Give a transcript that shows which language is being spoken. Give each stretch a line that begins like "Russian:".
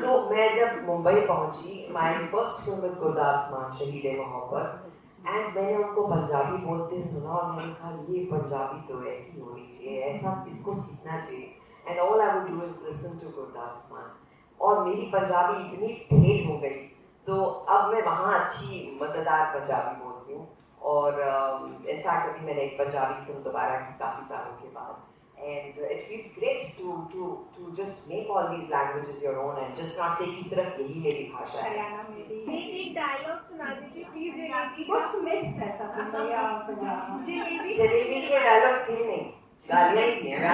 Hindi: तो मैं जब मुंबई पहुंची,
English: my first film with Gurdas Maan,
Hindi: शहीद-ए-मोहब्बत, एंड मैंने उनको पंजाबी बोलते सुना और मैंने कहा ये पंजाबी तो ऐसी होनी चाहिए, ऐसा इसको सीखना चाहिए.
English: And all I would do is listen to Gurdas Maan.
Hindi: और मेरी पंजाबी इतनी ठेठ हो गई तो अब मैं वहाँ अच्छी मज़ेदार पंजाबी बोलती हूँ. और इनफैक्ट अभी मैंने एक पंजाबी फिल्म दोबारा की काफ़ी सालों के बाद.
English: And it feels great to just make all these languages your own and just not say
Hindi: कि सिर्फ यही मेरी भाषा है. एक डायलॉग सुना दीजिए प्लीज. जलेबी कुछ मिक्स है सब मुंबईया और पंजाबी. जलेबी के डायलॉग्स थे नहीं, गालियाँ ही थी.